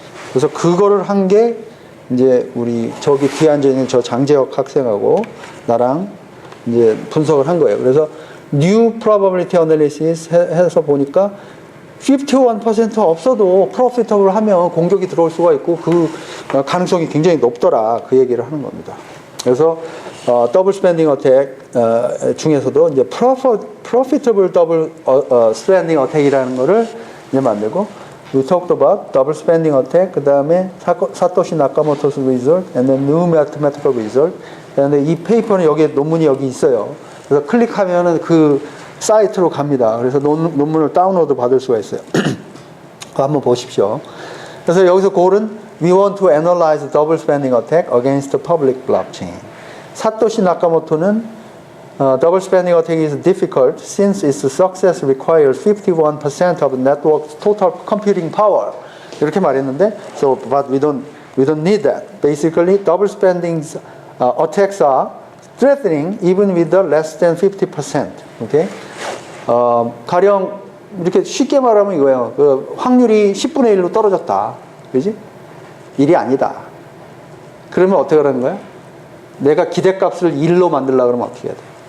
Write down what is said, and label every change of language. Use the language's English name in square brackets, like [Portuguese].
[Korean] 그래서 그거를 한 게 이제 우리 저기 뒤에 앉아있는 저 장재혁 학생하고 나랑 이제 분석을 한 거예요. 그래서 New Probability Analysis 해서 보니까 51% 없어도 프로피터블 하면 공격이 들어올 수가 있고 그 가능성이 굉장히 높더라. 그 얘기를 하는 겁니다. 그래서 더블 스pen딩 어택 중에서도 이제 [English] profitable double spending attack이라는 [Korean] 거를 이제 만들고, [English] we talked about double spending attack, [Korean] 그 다음에 [English] 사토시 나카모토's result, and then new mathematical result. [Korean] 그런데 이 페이퍼는 논문이 여기 있어요. 그래서 클릭하면은 그 사이트로 갑니다. 그래서 논문을 다운로드 받을 수가 있어요. 그거 한번 보십시오. 그래서 여기서 고른 [English] We want to analyze double spending attack against the public blockchain. 사토시 나카모토는 double spending attack is difficult since its success requires 51% of network's total computing power. [Korean] 이렇게 말했는데, [English] so but we don't need that. Basically, double spending attacks are threatening even with the less than 50%. Okay? [Korean] 가령 이렇게 쉽게 말하면 이거예요. 그 확률이 10분의 1로 떨어졌다. 그지? 일이 아니다. 그러면 어떻게 하라는 거야? 내가 기대값을 1로 만들려고 그러면 어떻게 해야 돼?